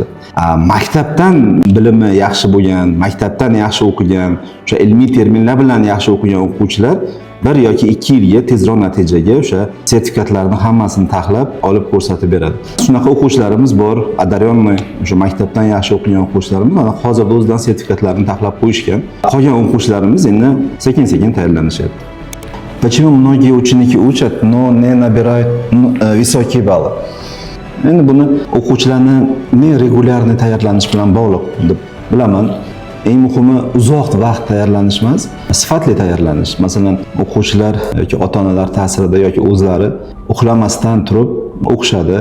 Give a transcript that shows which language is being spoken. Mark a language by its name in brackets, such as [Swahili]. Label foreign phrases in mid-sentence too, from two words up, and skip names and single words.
[Uzbek] Maktabdan bilimi yaxshi bo'lgan, maktabdan yaxshi o'qigan, o'sha ilmiy terminlar bilan yaxshi o'qigan o'quvchilar 1 yoki 2 yilga tezroq natijaga o'sha sertifikatlarni hammasini taxlab olib ko'rsatib beradi. Shunaqa o'quvchilarimiz bor, одаренный, o'sha maktabdan yaxshi o'qigan o'quvchilarimiz mana hozirda o'zidan sertifikatlarni taxlab qo'yishgan. Qolgan o'quvchilarimiz endi sekin-sekin tayyorlanishyapti. [Russian] Почему многие ученики учат, но не набирают высокие баллы? [Uzbek] Endi buni o'quvchilarni regularniy tayyorlanish bilan bog'liq deb bilaman. Eng muhimi uzoq vaqt tayyorlanish emas, sifatli tayyorlanish. Masalan, o'quvchilar yoki ota-onalar ta'sirida yoki o'zlari uxlamasdan turib o'qishadi.